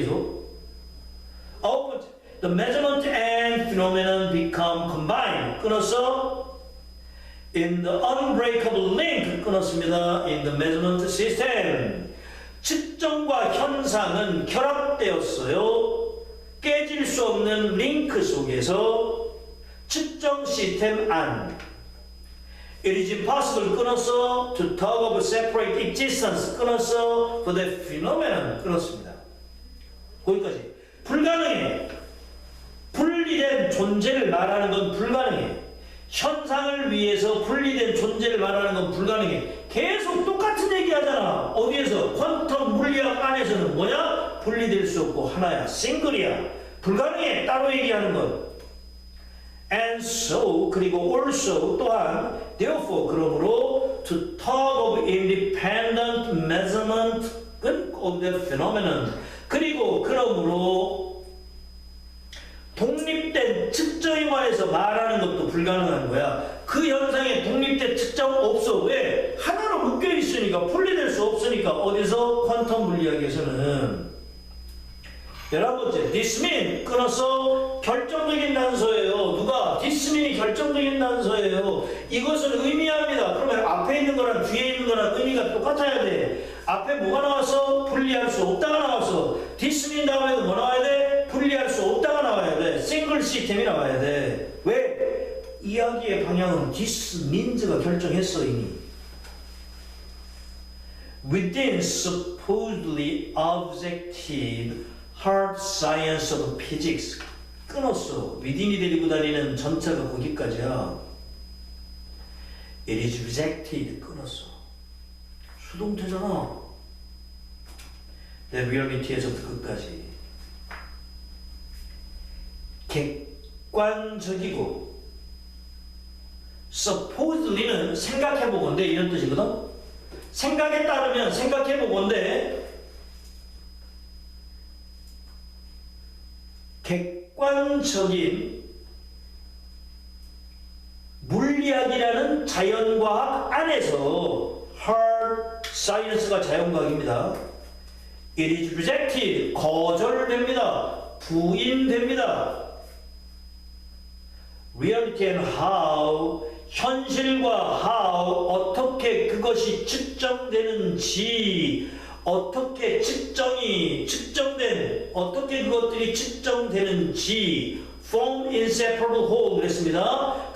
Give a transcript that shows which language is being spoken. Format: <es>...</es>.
<ko>계속. 9번째,</ko> <en>the measurement and phenomenon become combined.</en> <ko>끊었어.</ko> <en>In the unbreakable link</en> <ko>끊었습니다.</ko> <en>In the measurement system.</en> <ko>측정과 현상은 결합되었어요. 깨질 수 없는 링크 속에서 측정 시스템 안.</ko> <en>It is impossible</en> <ko>끊었어.</ko> <en>To talk of separate existence 끊었어. For the phenomenon</en> <ko>끊었습니다. 거기까지. 불가능해. 분리된 존재를 말하는 건 불가능해. 현상을 위해서 분리된 존재를 말하는 건 불가능해. 계속 똑같은 얘기 하잖아. 어디에서? 퀀텀 물리학 안에서는 뭐냐? 분리될 수 없고 하나야. 싱글이야. 불가능해. 따로 얘기하는 건.</ko> <en>And so, 그리고 also 또한 therefore, 그러므로 to talk of independent measurement of the phenomenon.</en> <ko>그리고 그러므로 독립된 측정에 관해서 말하는 것도 불가능한 거야. 그 현상에 독립된 측정 없어. 왜? 하나로 묶여 있으니까, 분리될 수 없으니까. 어디서? 퀀텀 물리학에서는. 11번째, this mean 끊어서 결정적인 단서예요. 누가? this mean이 결정적인 단서예요. 이것은 의미합니다. 그러면 앞에 있는 거랑 뒤에 있는 거랑 의미가 똑같아야 돼. 앞에 뭐가 나와서? 분리할 수 없다가 나와서. this mean 다음에도 뭐 나와야 돼? 분리할 수 없다가 나와야 돼. 싱글 시스템이 나와야 돼. 왜? 이야기의 방향은 this means가 결정했어 이미.</ko> <en>Within supposedly objective hard science of physics</en> <ko>끊었어. within이 데리고 다니는 전체가 거기까지야.</ko> <en>It is rejected</en> <ko>끊었어. 수동태잖아. The reality에서부터 끝까지. 객관적이고 supposedly는 생각해보건대 이런 뜻이거든. 생각에 따르면 생각해보건대 객관적인 물리학이라는 자연과학 안에서 hard science가 자연과학입니다. It is rejected, 거절됩니다. 부인됩니다.</ko> <en>Reality and how,</en> <ko>현실과 how, 어떻게 그것이 측정되는지, 어떻게 측정된, 어떻게 그것들이 측정되는지,</ko> <en>form inseparable whole</en> <ko>그랬습니다.</ko>